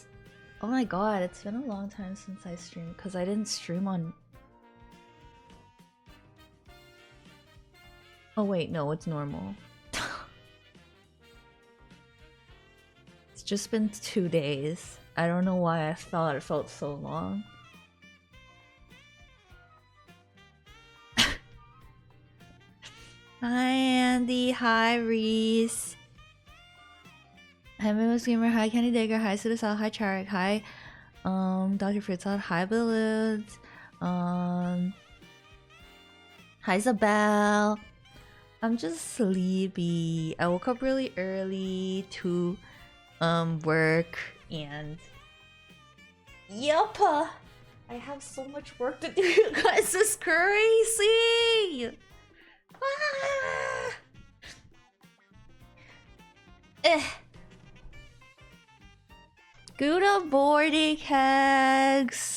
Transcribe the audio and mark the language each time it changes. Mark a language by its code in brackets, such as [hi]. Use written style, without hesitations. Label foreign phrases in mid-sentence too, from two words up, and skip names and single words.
[en] Oh my god, it's been a long time since I streamed because I didn't stream on. Oh, wait, no, it's normal. It's just been 2 days. I don't know why I thought it felt so long. Hi, Andy. Hi, Reese. Hi, Mimos Gamer. Hi, Kenny Digger. Hi, Sudasal. Hi, Charik. Hi, Dr. Fritzal. Hi, Balloons. Hi, Isabel. I'm just sleepy. I woke up really early to work and yup, I have so much work to do, you guys. It's crazy. Good morning, Kegs.